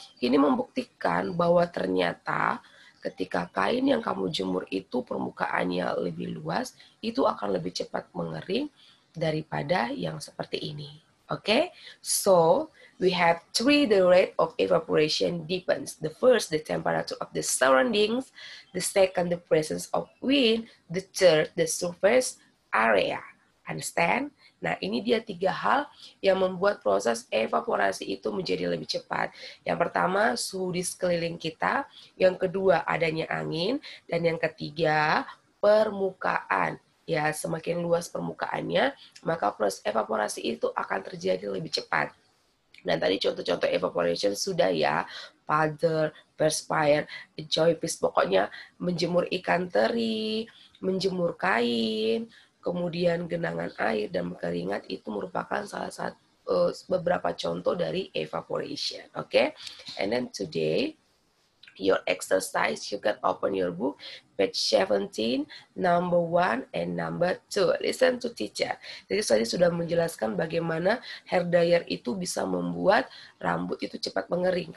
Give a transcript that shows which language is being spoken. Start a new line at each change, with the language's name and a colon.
Indonesian: Ini membuktikan bahwa ternyata ketika kain yang kamu jemur itu permukaannya lebih luas, itu akan lebih cepat mengering daripada yang seperti ini.
English: Okay, so we have three. The rate of evaporation depends. The first, the temperature of the surroundings. The second, the presence of wind. The third, the surface area. Understand?
Indonesian: Nah, ini dia tiga hal yang membuat proses evaporasi itu menjadi lebih cepat. Yang pertama, suhu di sekeliling kita. Yang kedua, adanya angin. Dan yang ketiga, permukaan. Ya, semakin luas permukaannya, maka proses evaporasi itu akan terjadi lebih cepat. Dan tadi contoh-contoh evaporation sudah ya, puddle, perspire, joyfish, pokoknya menjemur ikan teri, menjemur kain, kemudian genangan air dan berkeringat itu merupakan salah satu beberapa contoh dari evaporation. Okay?
English: And then today, your exercise, you can open your book, page 17, number 1 and number 2. Listen to teacher.
Indonesian: Jadi saya sudah menjelaskan bagaimana hair dryer itu bisa membuat rambut itu cepat mengering.